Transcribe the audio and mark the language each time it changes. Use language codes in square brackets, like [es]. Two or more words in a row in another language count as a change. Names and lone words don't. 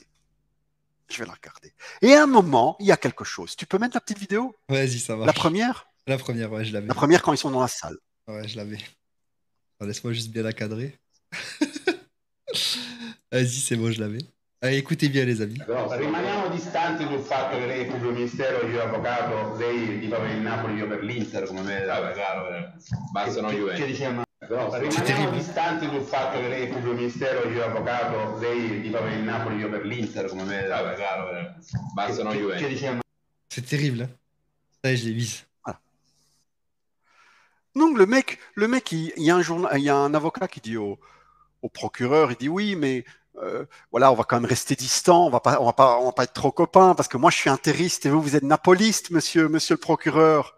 [fr] Je vais la regarder. Et à un moment, il y a quelque chose. Tu peux mettre la petite vidéo? Vas-y, ça marche. La première? La première, ouais, je l'avais. La première quand ils sont dans la salle. Ouais, je l'avais. Laisse-moi juste bien la cadrer. Vas-y, c'est bon, je l'avais. Allez, écoutez bien, les amis. [it] Però rimaniamo distanti sul fatto che lei è pubblico ministero, io avvocato, lei tifa per il Napoli, io per l'Inter, come me. Vabbè, chiaro, bastano Juventus. Però rimaniamo distanti sul fatto che lei è pubblico ministero, io avvocato, lei tifa per il Napoli, io per l'Inter, come me. Vabbè, chiaro, bastano Juventus. [fr] C'est terrible, hein. Ça, je l'ai vise. Voilà. Donc le mec, il y a un avocat qui dit au procureur, il dit oui, mais voilà, on va quand même rester distant, on va pas être trop copains parce que moi je suis interiste et vous êtes napoliste, monsieur le procureur.